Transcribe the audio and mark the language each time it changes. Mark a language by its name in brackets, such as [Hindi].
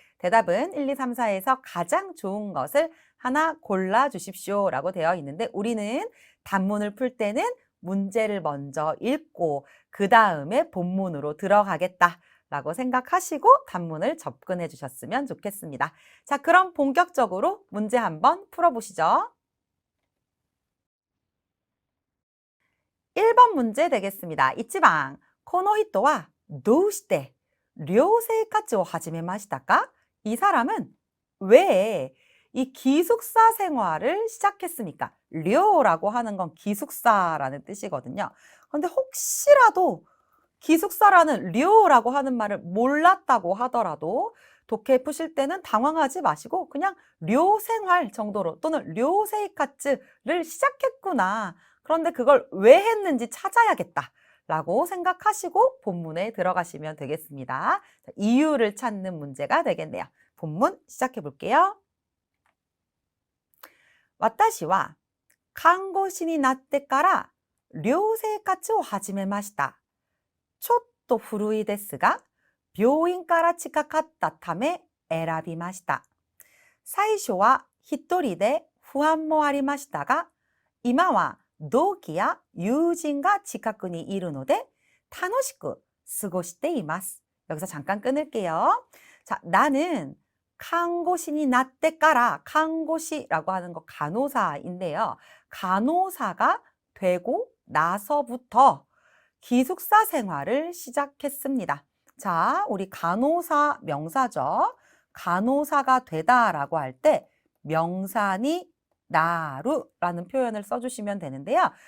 [Korean] 대답은 1, 2, 3, 4에서 가장 좋은 것을 하나 골라 주십시오 라고 되어 있는데 우리는 단문을 풀 때는 문제를 먼저 읽고 그 다음에 본문으로 들어가겠다 라고 생각하시고 단문을 접근해 주셨으면 좋겠습니다. 자, 그럼 본격적으로 문제 한번 풀어보시죠. 1번 문제 되겠습니다. [Japanese] 1번, この人はどうして寮生活を始めましたか? [Korean] 이 사람은 왜 이 기숙사 생활을 시작했습니까? 료라고 하는 건 기숙사라는 뜻이거든요. 그런데 혹시라도 기숙사라는 료라고 하는 말을 몰랐다고 하더라도 독해 푸실 때는 당황하지 마시고 그냥 료 생활 정도로 또는 료 세이카츠를 시작했구나. 그런데 그걸 왜 했는지 찾아야겠다 라고 생각하시고 본문에 들어가시면 되겠습니다. 이유를 찾는 문제가 되겠네요. 본문 시작해 볼게요. [Japanese] 私は看護師になってから寮生活を始めました。ちょっと古いですが、病院から近かったため選びました。最初は一人で不安もありましたが、今は同期や友人が近くにいるので楽しく過ごしています. [Korean] 여기서 잠깐 끊을게요. 자, 나는 간호신이 나때까라 간호시라고 하는 거 간호사인데요. 간호사가 되고 나서부터 기숙사 생활을 시작했습니다. 자, 우리 간호사 명사죠. 간호사가 되다라고 할 때 명사니 나루라는 표현을 써주시면 되는데요.